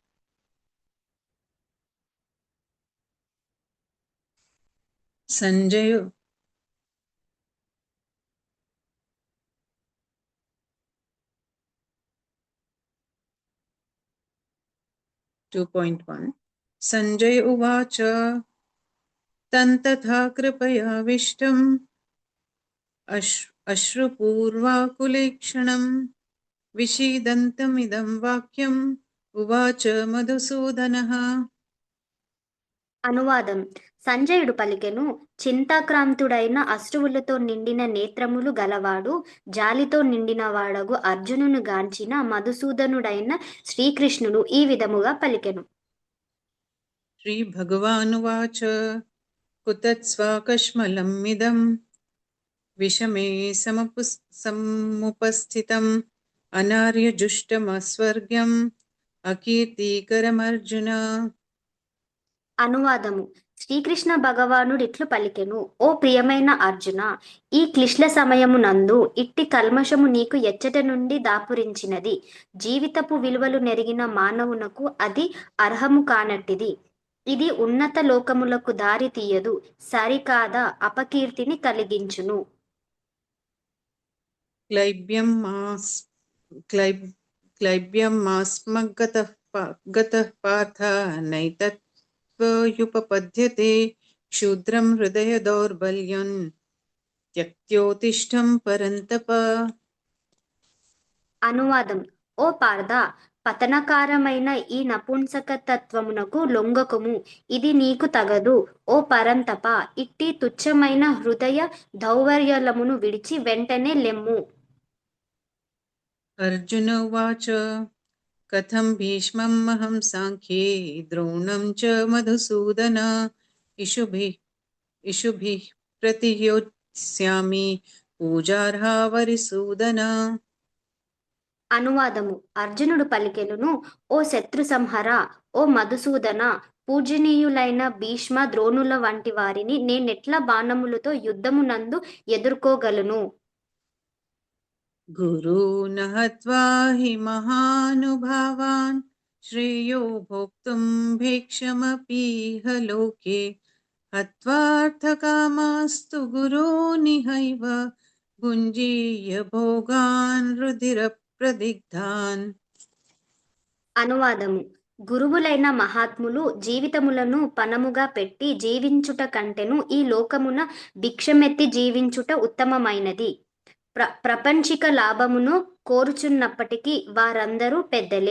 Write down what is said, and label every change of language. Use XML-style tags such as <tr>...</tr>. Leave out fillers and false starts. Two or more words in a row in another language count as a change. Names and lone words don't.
<sa>संजय 2.1। संजय उवाच तन्तथा कृपयाविष्टम् अश्रुपूर्वाकुलेक्षणम् विषीदन्तमिदं वाक्यम् उवाच मधुसूदनः।</sa> <te>అనువాదం. సంజయుడు పలికెను, చింతాక్రాంతుడైన అశ్రువులతో నిండిన నేత్రములు గలవాడు జాలితో నిండిన వాడగు అర్జునును గాంచిన మధుసూదనుడైన శ్రీకృష్ణుడు ఈ విధముగా పలికెను.</te> <sa>श्री भगवानुवाच कुतत्स्वाकश्मलम् इदं विषमे समुपस्थितम् अनार्यजुष्टमस्वर्ग्यम् अकीर्तिकरमर्जुन।</sa> <te>అనువాదము. శ్రీకృష్ణ భగవానుడిట్లు పలికెను, ఓ ప్రియమైన అర్జున, ఈ క్లిష్ట సమయమునందు ఇట్టి కల్మషము నీకు ఎచ్చట నుండి దాపురించినది. జీవితపు విలువలు నెరిగిన మానవునకు అది అర్హము కానట్టిది. ఇది ఉన్నత లోకములకు దారి తీయదు, సరికాదా అపకీర్తిని కలిగించును.</te> <sa>क्लैब्यं क्लैब्यमास्मगतः गतः पार्थ नैतत्त्वयुपपद्यते क्षुद्रं हृदय दौर्बल्यं त्यक्त्योत्तिष्ठं परन्तप.</sa> <te>అనువాదం: ఓ పార్థ, పతనకారమైన ఈ నపుంసకతత్వమునకు లొంగకుము, ఇది నీకు తగదు. ఓ పరంతప, ఇట్టి తుచ్చమైన హృదయ దౌర్బల్యమును విడిచి వెంటనే లెమ్ము.</te> <sa>अर्जुन उवाच कथं भीष्मम् अहं साङ्ख्ये द्रोणं च मधुसूदन इषुभिः प्रतियोत्स्यामि पूजार्हा वरिसूदन.</sa> <te>అనువాదము: అర్జునుడు పలికెనును, ఓ శత్రు సంహర, ఓ మధుసూదన, పూజనీయులైన భీష్మ ద్రోణుల వంటి వారిని నేనెట్లా బాణములతో యుద్ధమునందు ఎదుర్కోగలను?</te> <sa>गुरून् हत्वा हि महानुभावान् श्रेयो भोक्तुं भिक्षमपीह लोके हत्वार्थकामास्तु गुरूनिहैव भुञ्जीय भोगान् रुधिरप्रदिग्धान्.</sa> <te>అనువాదము: గురువులైన మహాత్ములు జీవితములను పణముగా పెట్టి జీవించుట కంటెను ఈ లోకమున భిక్షమెత్తి జీవించుట ఉత్తమమైనది. ప్రపంచిక లాభమును కోరుచున్నప్పటికీ వారందరూ పెద్దలే.</te>